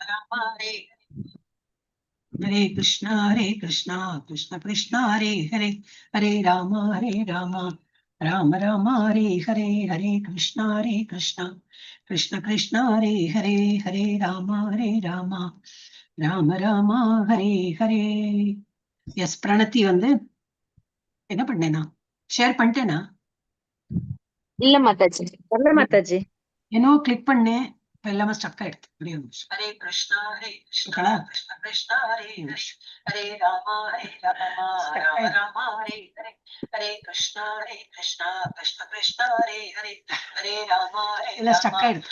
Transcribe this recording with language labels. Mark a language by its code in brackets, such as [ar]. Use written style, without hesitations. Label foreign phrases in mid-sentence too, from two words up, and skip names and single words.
[sa] हरे कृष्ण कृष्ण कृष्ण हरे हरे हरे राम राम राम हरे हरे हरे कृष्ण कृष्ण कृष्ण हरे हरे हरे राम राम राम हरे हरे. [ta] எஸ் பிரணத்தி வந்து என்ன பண்ணேனா ஷேர் பண்ணிட்டேனா? இல்ல மாதாஜி, இல்ல மாதாஜி. ஏனோ கிளிக் பண்ணேன், எல்லாமே ஸ்டக் ஆயிடுது. [sa] हरे कृष्ण कृष्ण कृष्ण हरे हरे राम राम राम हरे हरे, हरे कृष्ण कृष्ण कृष्ण हरे हरे, हरे राम [ta] எல்லாம் ஸ்டக் ஆயிடுது.